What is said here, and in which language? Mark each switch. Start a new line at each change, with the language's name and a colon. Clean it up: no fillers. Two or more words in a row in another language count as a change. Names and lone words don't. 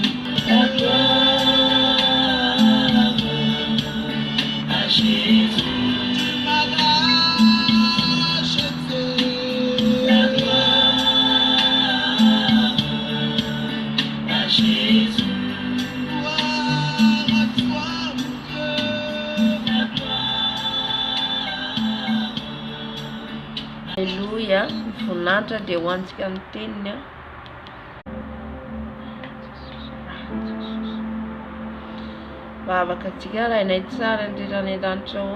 French: La gloire à Jésus. La gloire à Jésus. Alleluia.
Malagasy: Funata de wantsika ny teniny. Vavaka antsika raha inay tsara indrindra ny an-danitra ao.